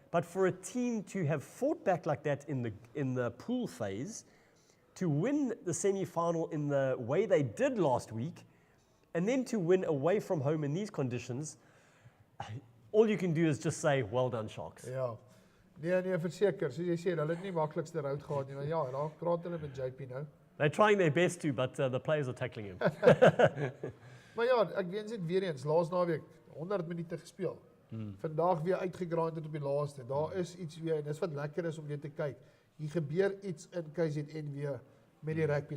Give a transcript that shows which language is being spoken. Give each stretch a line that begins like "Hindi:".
English: But for a team to have fought back like that in the pool phase, to win the semi-final in the way they did last week, and then to win away from home in these conditions, all you can do is just say, well done, Sharks.
Afrikaans: Ja. Nee, verseker. Soos jy sê, hulle het nie maklikste route gehad nie, maar ja, daar praat hulle met JP nou.
English: They're trying their best to, but the players are tackling him.
Afrikaans: Maar ja, ek weet net weer eens, laas naweek 100 minute gespeel. Vandag weer uitgegraand het op die laaste. Daar is iets weer, en dis wat lekker is om weer te kyk. Hier gebeur iets in KZN weer met die rugby.